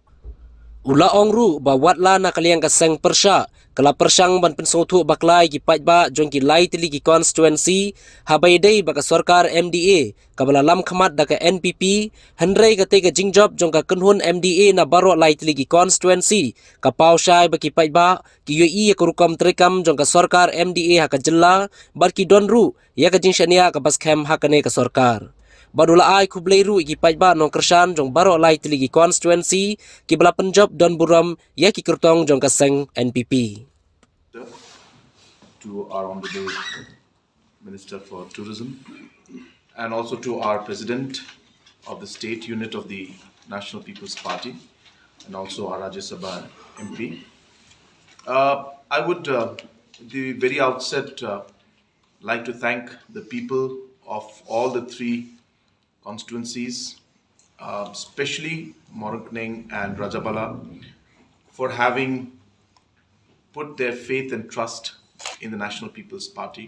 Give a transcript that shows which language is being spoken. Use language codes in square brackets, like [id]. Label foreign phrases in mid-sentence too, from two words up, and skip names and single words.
[kha] Ula ongru ba watla na kaliang ka sang persya kala persyang ban pensothu baklai ki Paidbah jong ki lai tili ki constituency habai dei ba ka Sorkar MDA kabala lam khamat da ka NPP handrai ka te ka jingjob jong ka kunhun MDA na Baroh lai tili ki constituency ka paushai ba ki Paidbah ki yoi ka rukam trikam jong ka Sorkar MDA ha ka jilla bar ki donru ya ka jing Shaniah ka baskem hakane ka Sorkar. Badula ai kubleiru ki Paidbah nong kersan jong Baroh lai tili ki constituency ki bala penjob don buram ya ki kertong jong kaseng NPP. [en] To our Honorable Minister for Tourism and also to our President of the State Unit of the National People's Party and also our Rajya Sabha MP. I would, at the very outset, like to thank the people of all the three constituencies, especially Morangkneng and Rajabala, for having put their faith and trust in the National People's Party.